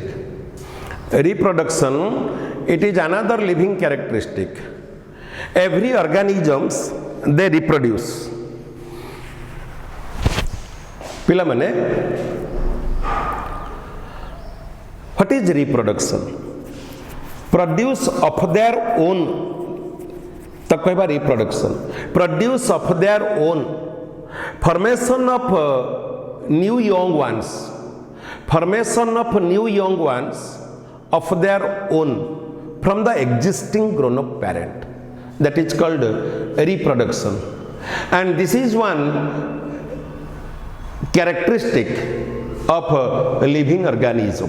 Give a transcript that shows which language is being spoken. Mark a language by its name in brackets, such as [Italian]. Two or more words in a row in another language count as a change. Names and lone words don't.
[English] Reproduction, it is another living characteristic. Every organisms they reproduce. [Odia] ପିଲା ମାନେ, [English] what is reproduction? Produce of their own, [Odia] ତାକୁ କହିବା reproduction. [English] Produce of their own, formation of new young ones. Formation of new young ones of their own from the existing grown up parent. That is called reproduction. And this is one characteristic of a living organism.